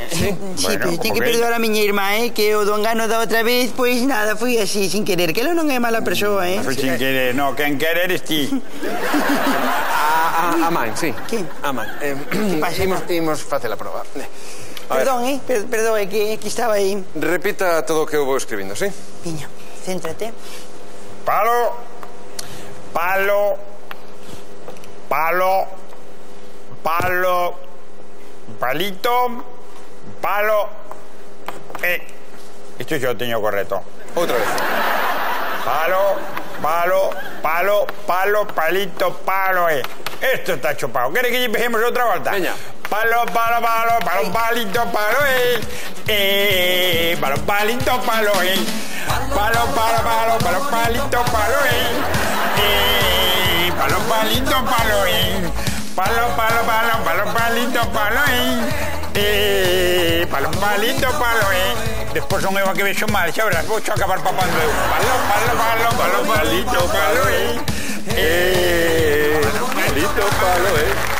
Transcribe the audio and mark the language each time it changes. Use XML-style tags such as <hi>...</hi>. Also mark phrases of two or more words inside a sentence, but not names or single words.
<gl>Sí, pero ten que perdoar a miña irmá, que o do engano da outra vez, pois nada, foi así, sin querer, que ela non é mala persoa, Foi sin querer, no, quen querer eres ti. A man, sí. Que? A man. pasa? Imos facer a prova. Perdón, perdón, é que estaba aí. Repita todo o que eu vou escribindo, sí? Piña, céntrate. Palo, palo, palo, palo, palito, palo. Isto xa o teño correcto. Outra vez. Palo, palo, palo, palo, palito, palo,</gl> <es>Esto está chupado. ¿Quieres que empecemos otra vuelta?</es> <gl>Veña. Palo, palo, palo, palo, palito, palo, palo, palito, palo, Palo, palo, palo, palo, palito, palo, palo, palito, palo, Palo, palo, palo, palo, palito, palo, palo, palito, palo, Despois son eu a que vexo mal, xa verás, vou acabar papando eu. Palo, palo, palo, palo, palito, palo, palo, palito, palo,</gl>